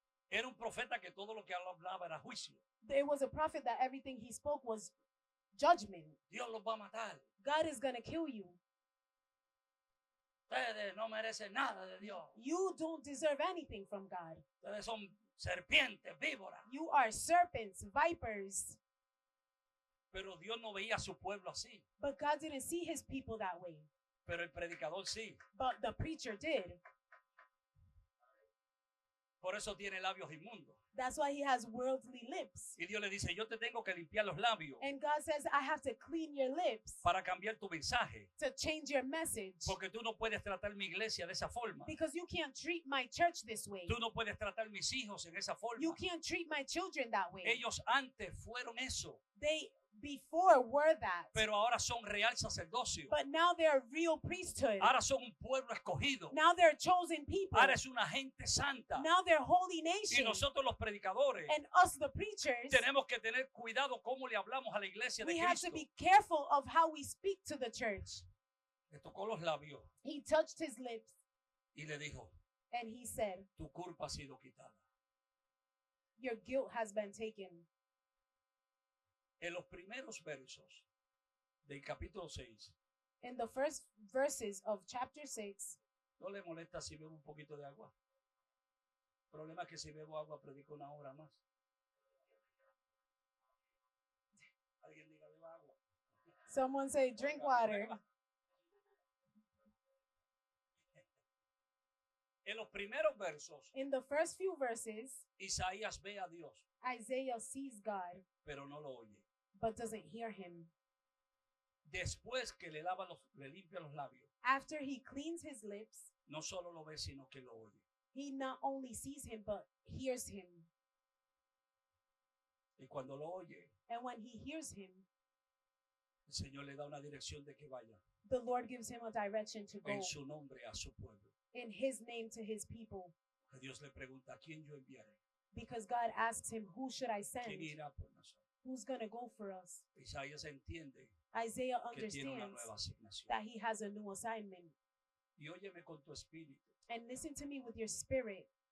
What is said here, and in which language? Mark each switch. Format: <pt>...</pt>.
<es>Era un profeta que todo lo que hablaba era juicio.</es> <en>It was a prophet that everything he spoke was judgment.</en> <es>Dios los va a matar.</es> <en>God is going to kill you.</en> <es>Ustedes no merecen nada de Dios.</es> <en>You don't deserve anything from God.</en> <es>Ustedes son serpientes, víboras.</es> <en>You are serpents, vipers.</en> <es>Pero Dios no veía a su pueblo así.</es> <en>But God didn't see his people that way.</en> <es>Pero el predicador sí.</es> <en>But the preacher did.</en> <es>Por eso tiene labios inmundos.</es> <en>That's why he has worldly lips.</en> <es>Y Dios le dice, yo te tengo que limpiar los labios</es> <en>And God says, I have to clean your lips</en> <es>para cambiar tu mensaje.</es> <en>to change your message.</en> <es>Porque tú no puedes tratar mi iglesia de esa forma.</es> <en>Because you can't treat my church this way.</en> <es>Tú no puedes tratar mis hijos en esa forma.</es> <en>You can't treat my children that way.</en> <es>Ellos antes fueron eso,</es> <en>They before were that.</en> <es>pero ahora son real sacerdocio.</es> <en>But now they're real priesthood.</en> <es>Ahora son un pueblo escogido.</es> <en>Now they're chosen people.</en> <es>Ahora es una gente santa.</es> <en>Now they're holy</en> <es>Y</es> <en>nation.</en> <es>nosotros los predicadores</es> <en>And us, the preachers,</en> <es>tenemos que tener cuidado cómo le hablamos a la iglesia de</es> <en>we have</en> <es>Cristo.</es> <en>to be careful of how we speak to the church.</en> <es>Le tocó los labios</es> <en>He touched his lips</en> <es>y le dijo,</es> <en>and he said,</en> <es>tu culpa ha sido quitada.</es> <en>your guilt has been taken.</en> <es>En los primeros versos del capítulo 6,</es> <en>In the first verses of chapter 6,</en> <es>no le molesta si bebo un poquito de agua. El problema es que si bebo agua predico una hora más. Alguien diga, beba agua.</es> <en>someone say, drink water.</en> <es>En los primeros versos,</es> <en>In the first few verses,</en> <es>Isaías ve a Dios,</es> <en>Isaiah sees God,</en> <es>pero no lo oye.</es> <en>but doesn't hear him.</en> <es>Después que le limpia los labios,</es> <en>After he cleans his lips,</en> <es>no solo lo ve, sino que lo oye.</es> <en>he not only sees him, but hears him.</en> <es>Y cuando lo oye,</es> <en>And when he hears him,</en> <es>el Señor le da una dirección de que vaya</es> <en>the Lord gives him a direction to go</en> <es>en su nombre a su pueblo.</es> <en>in his name to his people.</en> <es>Que Dios le pregunta, ¿a quién yo enviaré?</es> <en>Because God asks him, who should I send?</en> <es>¿Quién irá por nosotros?</es> <en>Who's going to go for us?</en> <es>Isaías entiende</es> <en>Isaiah</en> <es>que tiene una</es> <en>understands</en> <es>nueva asignación.</es> <en>that he has a new assignment.</en> <es>Y óyeme con tu espíritu.</es> <en>And listen to me with your spirit.</en>